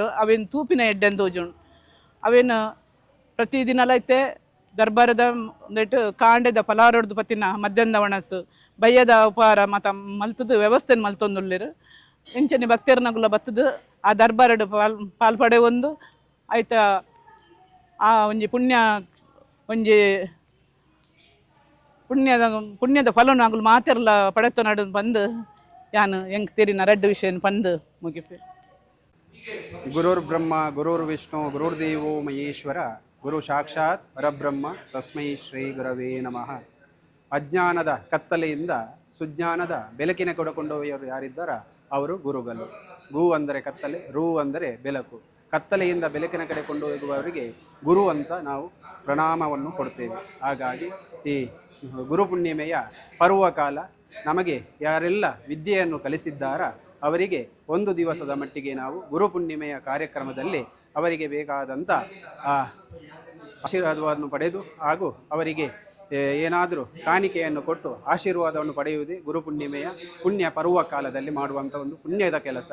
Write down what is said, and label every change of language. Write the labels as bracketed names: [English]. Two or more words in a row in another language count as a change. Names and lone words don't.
[Tulu] ಅವೇನು ತೂಪಿನ ಎಡ್ಡೆನ್ ತೋಜುಂಡು ಅವೇನು ಪ್ರತಿ ದಿನಲ ಐತೆ ದರ್ಬಾರದ ಒಂದೆಟ್ಟು ಕಾಂಡೆದ ಪಲಾರೊಡ್ದು ಪತ್ತಿನ ಮಧ್ಯಾಹ್ನದ ಒಣಸು ಬಯ್ಯದ ಉಪಹಾರ ಮತ್ತು ಮಲ್ತದ ವ್ಯವಸ್ಥೆ ಮಲ್ತೊಂದುಲ್ಲೇರು ಎಂಚನೆ ಭಕ್ತರ್ನಗುಲ ಬತ್ತದು ಆ ದರ್ಬಾರಡು ಪಾಲ್ಪಡೆ ಒಂದು ಆಯ್ತಾ ಆ ಒಂಜಿ ಪುಣ್ಯದ ಫಲನು ಅಗುಲು ಮಾತೆರ್ಲ ಪಡೆತ ನಡು ಬಂದು ಯಾನು ಎಂಕ್ ತೆರಿನ ರಡ್ಡು ವಿಷಯ ಪಂದು ಮುಗಿಪೆ. [Sanskrit] ಗುರುರ್ ಬ್ರಹ್ಮ ಗುರುರ್ ವಿಷ್ಣು ಗುರುರ್ದೇವೋ ಮಹೇಶ್ವರ ಗುರು ಸಾಕ್ಷಾತ್ ಪರಬ್ರಹ್ಮ ತಸ್ಮೈ ಶ್ರೀ ಗುರವೇ ನಮಃ. [Kannada] ಅಜ್ಞಾನದ ಕತ್ತಲೆಯಿಂದ ಸುಜ್ಞಾನದ ಬೆಳಕಿನ ಕೊಡಕೊಂಡವರು ಯಾರಿದ್ದಾರ ಅವರು ಗುರುಗಳು. ಗು ಅಂದರೆ ಕತ್ತಲೆ, ರು ಅಂದರೆ ಬೆಳಕು. ಕತ್ತಲೆಯಿಂದ ಬೆಳಕಿನ ಕಡೆ ಕೊಂಡು ಹೋಗುವವರಿಗೆ ಗುರು ಅಂತ ನಾವು ಪ್ರಣಾಮವನ್ನು ಕೊಡ್ತೇವೆ. ಹಾಗಾಗಿ ಈ ಗುರು ಪೂರ್ಣಿಮೆಯ ಪರ್ವಕಾಲ ನಮಗೆ ಯಾರೆಲ್ಲ ವಿದ್ಯೆಯನ್ನು ಕಲಿಸಿದ್ದಾರ ಅವರಿಗೆ ಒಂದು ದಿವಸದ ಮಟ್ಟಿಗೆ ನಾವು ಗುರು ಪೂರ್ಣಿಮೆಯ ಕಾರ್ಯಕ್ರಮದಲ್ಲಿ ಅವರಿಗೆ ಬೇಕಾದಂಥ ಆಶೀರ್ವಾದವನ್ನು ಪಡೆದು ಹಾಗೂ ಅವರಿಗೆ ಏನಾದರೂ ಕಾಣಿಕೆಯನ್ನು ಕೊಟ್ಟು ಆಶೀರ್ವಾದವನ್ನು ಪಡೆಯುವುದೇ ಗುರು ಪೂರ್ಣಿಮೆಯ ಪುಣ್ಯ ಪರ್ವ ಕಾಲದಲ್ಲಿ ಮಾಡುವಂಥ ಒಂದು ಪುಣ್ಯದ ಕೆಲಸ.